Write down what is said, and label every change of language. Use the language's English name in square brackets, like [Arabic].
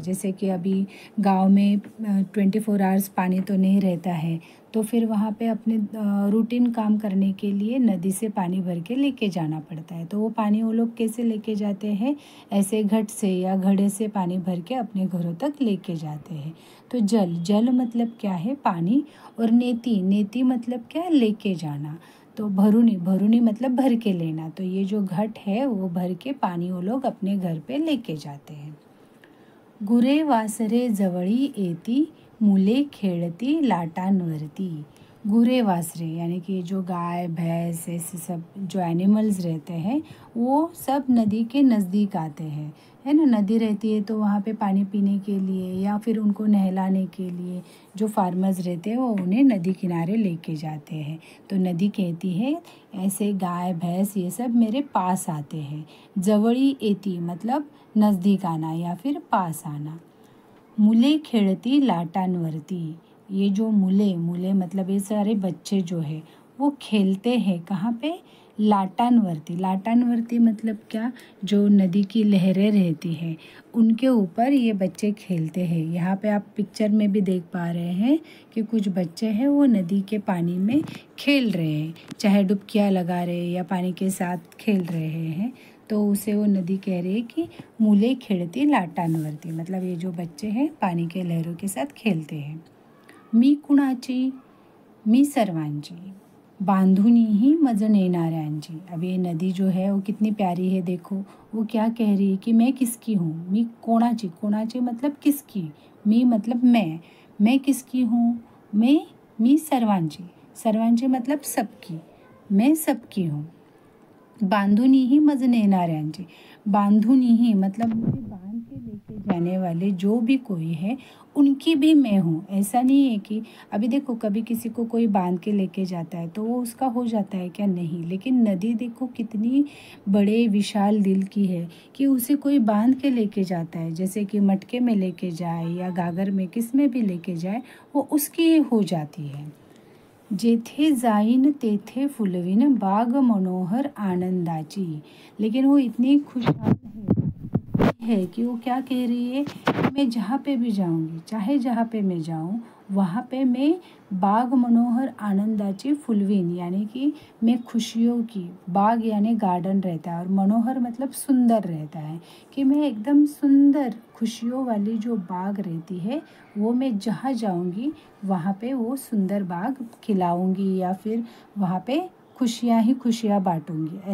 [Hindi] जैसे कि अभी गांव में 24 आवर्स पानी तो नहीं रहता है, तो फिर वहाँ पे अपने रूटीन काम करने के लिए नदी से पानी भर के लेके जाना पड़ता है। तो वो पानी वो लोग कैसे लेके जाते हैं, ऐसे घट से या घड़े से पानी भर के अपने घरों तक लेके जाते हैं। तो जल मतलब क्या है, पानी, और नेती मतलब क्या, लेके जाना। तो भरुनी मतलब भर के लेना। तो ये जो घट है वो भर के पानी वो लोग अपने घर पे लेके जाते हैं। [Marathi] गुरे वासरे जवळी येती, मुले खेळती लाटांवरती। [Hindi] गुरे वासरे यानी कि जो गाय भैंस ऐसे सब जो एनिमल्स रहते हैं वो सब नदी के नज़दीक आते हैं, है ना। नदी रहती है तो वहाँ पे पानी पीने के लिए या फिर उनको नहलाने के लिए जो फार्मर्स रहते हैं वो उन्हें नदी किनारे लेके जाते हैं। तो नदी कहती है ऐसे गाय भैंस ये सब मेरे पास आते हैं। [Marathi] जवळी येती [Hindi] मतलब नज़दीक आना या फिर पास आना। [Marathi] मुले खेळती लाटांवरती। [Hindi] ये जो मुले मतलब ये सारे बच्चे जो है वो खेलते हैं कहाँ पे, लाटांवरती मतलब क्या, जो नदी की लहरें रहती हैं उनके ऊपर ये बच्चे खेलते हैं। यहाँ पे आप पिक्चर में भी देख पा रहे हैं कि कुछ बच्चे हैं वो नदी के पानी में खेल रहे हैं, चाहे डुबकियाँ लगा रहे हैं या पानी के साथ खेल रहे हैं। तो उसे वो नदी कह रही है कि [Marathi] मुले खेळती लाटांवरती, [Hindi] मतलब ये जो बच्चे हैं पानी के लहरों के साथ खेलते हैं। [Marathi] मी कुणाची, मी सर्वांची, बांधुनी मज नेणाऱ्यांची। [Hindi] अब ये नदी जो है वो कितनी प्यारी है, देखो वो क्या कह रही है कि मैं किसकी हूँ। [Marathi] मी कोणाची [Hindi] मतलब किसकी, मी मतलब मैं किसकी हूँ, [Marathi] मी सर्वांची [Hindi] मतलब सबकी, मैं सबकी हूँ। [Marathi] बांधुनी मज नेणाऱ्यांची, [Hindi] बांधुनी मतलब मुझे बांध के लेके जाने वाले जो भी कोई है उनकी भी मैं हूँ। ऐसा नहीं है कि अभी देखो कभी किसी को कोई बांध के लेके जाता है तो वो उसका हो जाता है क्या, नहीं। लेकिन नदी देखो कितनी बड़े विशाल दिल की है कि उसे कोई बांध के लेके जाता है, जैसे कि मटके में लेके जाए या गागर में किस में भी लेके जाए वो उसकी हो जाती है। [Marathi] जेथे जाईन तेथे फुलवीन, बाग मनोहर आनंदाची। [Hindi] लेकिन वो इतनी खुशहाल है कि वो क्या कह रही है कि मैं जहाँ पे भी जाऊँगी, चाहे जहाँ पे मैं जाऊँ वहाँ पे मैं [Marathi] बाग मनोहर आनंदाची फुलवीन [Hindi] यानी कि मैं खुशियों की, बाग यानी गार्डन रहता है और मनोहर मतलब सुंदर रहता है, कि मैं एकदम सुंदर खुशियों वाली जो बाग रहती है वो मैं जहाँ जाऊँगी वहाँ पे वो सुंदर बाग खिलाऊँगी या फिर वहाँ पे खुशियाँ ही खुशियाँ बांटूँगी।